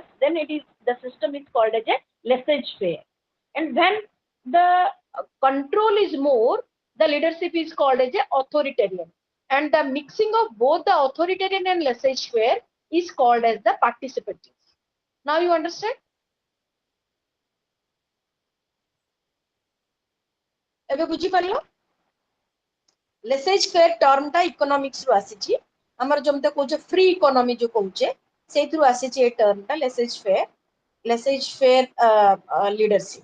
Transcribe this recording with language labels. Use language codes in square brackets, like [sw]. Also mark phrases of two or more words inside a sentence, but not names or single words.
[en] Then it is the system is called as a laissez-faire. And when the control is more, the leadership is called as a authoritarian. And the mixing of both the authoritarian and laissez-faire is called as the participative. Now you understand? [or] ଏବେ ବୁଝିପାରିଲ? [en] laissez-faire term [or] ଟା economics ରୁ ଆସିଛି. ଆମର ଯେମିତି କହୁଛେ [en] free economy [or] ଯୋଉ କହୁଛେ ସେଇଥିରୁ ଆସିଛି ଏ term ଟା [en] laissez-faire leadership.